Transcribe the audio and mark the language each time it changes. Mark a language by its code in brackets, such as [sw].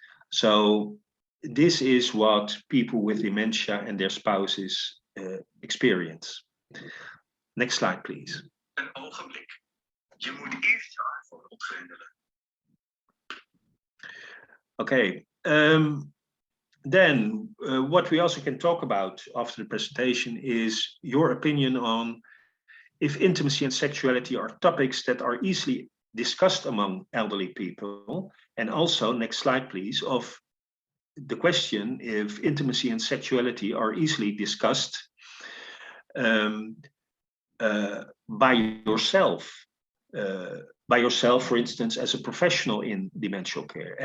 [en] So this is what people with dementia and their spouses experience. Next slide, please. [nl] Een ogenblik. Je moet eerst je iPhone opgrendelen. [en] Okay. Then what we also can talk about after the presentation is your opinion on if intimacy and sexuality are topics that are easily discussed among elderly people. And also, next slide, please, of the question if intimacy and sexuality are easily discussed by yourself, for instance, as a professional in demential care.